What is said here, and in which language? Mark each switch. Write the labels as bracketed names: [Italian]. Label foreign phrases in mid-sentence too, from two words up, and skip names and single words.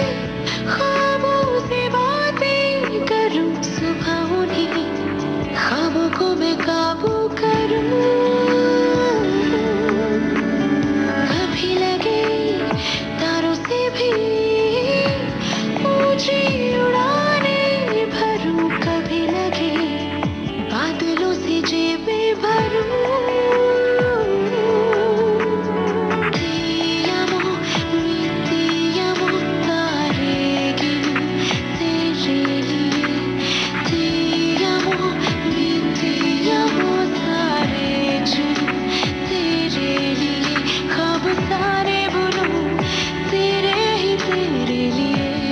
[Hindi] ख्वाबों से बातें करूं सुबह उन्हीं ख्वाबों को मैं काबू करूं कभी लगे तारों से भी ऊंची उड़ानें भरूं कभी लगे बादलों से जेबें भरूं [Italian] Ti amo, mi ti amo [Hindi] तारे गिनूं तेरे लिए [Italian] Ti amo, mi ti amo [Hindi] सारे चुनूं तेरे लिए ख्वाब सारे बुनूं तेरे ही तेरे लिए